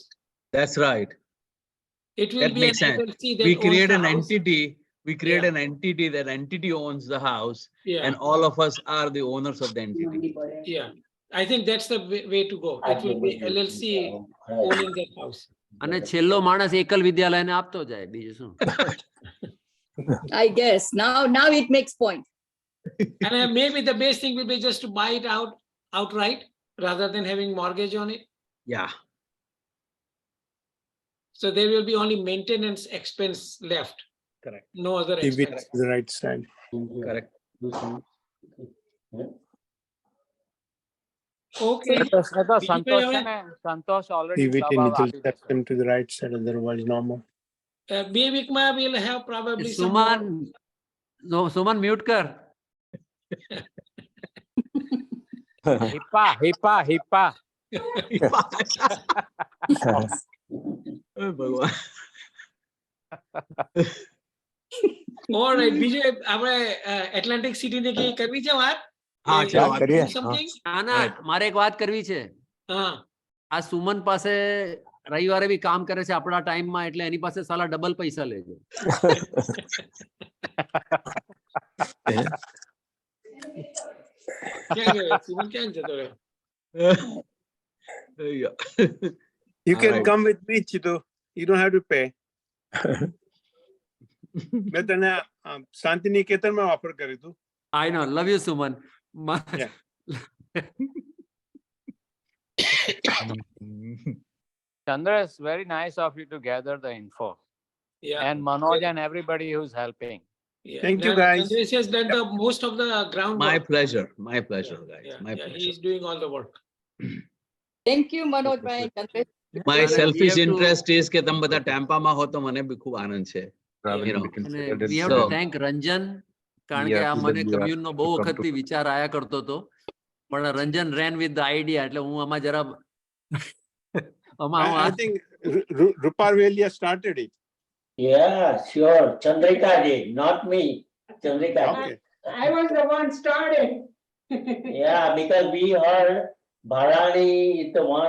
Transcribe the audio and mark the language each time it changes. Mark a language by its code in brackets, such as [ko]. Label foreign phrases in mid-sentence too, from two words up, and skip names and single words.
[en] That's right. It will That be makes an sense. LLC that We owns create the an house. entity. We create Yeah. an entity. That entity owns the house, Yeah. and all of us are the owners of the entity. Yeah, I think that's the way to go. It will be LLC owning that house. [gu] અને છેલ્લો માણસ એકલ વિદ્યાલયને આપતો જાય બીજું શું. [en] I guess now it makes point. And maybe the best thing will be just to buy it outright rather than having mortgage on it. Yeah. So there will be only maintenance expense left. Correct. No other Give it expense. to the right side. Correct. Okay. [gu] સંતોષ છે ને સંતોષ already [en] Give it in [gu] જવાબ [en] little [gu] આપી દીધો. [en] section to the right side, otherwise no more. Be week ma will have probably some સુમન more. [gu] સુમન મ્યુટ કર. હિપ્પા. Oh, ભગવાન. [en] All right, [gu] બીજું આપણે એટલાન્ટિક સિટી ને કઈ કરવી છે વાત? હા કે ચાલો વાત કરીએ. [en] something? [gu] ના ના મારે એક વાત કરવી છે. હા. આ સુમન પાસે રવિવારે બી કામ કરે છે આપણા ટાઈમમાં એટલે એની પાસે સાલા ડબલ પૈસા લેજો. ક્યાં ગયો? સુમન ક્યાં જતો રહ્યો? [en] Yeah. You can Alright. come with me, Chitu. You don't have to pay. [gu] મેં તને શાંતિનિકેતનમાં ઓફર કર્યું હતું. [en] I know, love you સુમન. Yeah. Chandra, it's very nice of you to gather the info. Yeah. And Manoj and everybody who's helping. Yeah. Thank you, guys. Chandresh has done the most of the groundwork. My pleasure, guys. Yeah, My yeah, pleasure. he's doing all the work. Thank you, Manoj bhai. Chandresh. My And we selfish have to- interest is [gu] કે તમે બધા ટેમ્પામાં હો તો મને બી ખૂબ આનંદ છે. [en] You know. અને we have to So- [gu] thank રંજન કારણ કે આ મને કમ્યુનનો બહુ વખતથી વિચાર આયા કરતો હતો પણ રંજન [en] ran with the idea [gu] એટલે હું આમાં જરા [en] I think Rupar Velia started it. Yeah, sure. Chandrika did, not me. Chandrika. Okay. I was the one started. Yeah, because we heard Bharani is the one